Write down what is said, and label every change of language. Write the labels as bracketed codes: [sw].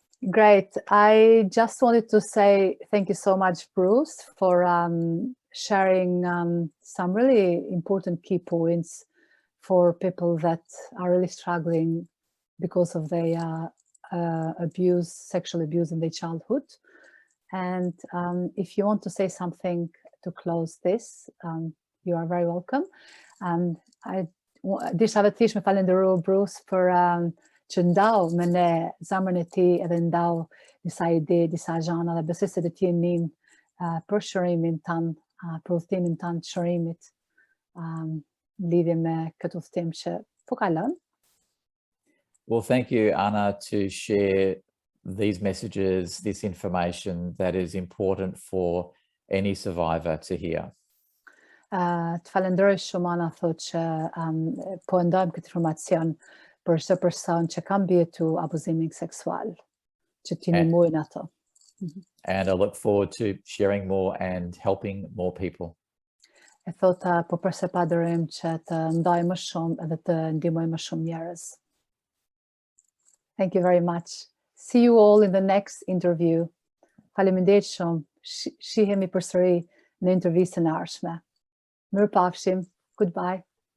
[en] Great. I just wanted to say thank you so much, Bruce, for sharing some really important key points for people that are really struggling because of their sexual abuse in their childhood. And if you want to say something to close this, you are very welcome. [sq] And disha vetësh me falenderoj Bruce për që ndau me ne zemrën e tij edhe ndau disa ide, disa gjëra dhe besoj se do të jemi për shërimin tan, për udhëtimin tan të shërimit lidhje me këtë udhëtim që po kalon. [en] Well, thank you, Ana, to share these messages, this information that is important for any survivor to hear. [sq] Të falenderoj shumë, Ana, thotë që po ndajmë këtë informacion për çdo person që ka mbjetu abuzimin seksual, që t'i ndihmojnë ato. [en] And I look forward to sharing more and helping more people. [sq] E thotë po përsepadorim që të ndajmë më shumë edhe të ndihmojmë më shumë njerëz. [en] Thank you very much. See you all in the next interview. [sq] Faleminderit shumë. Shihemi përsëri në intervistën e ardhshme. Mirupafshim. [en] Goodbye.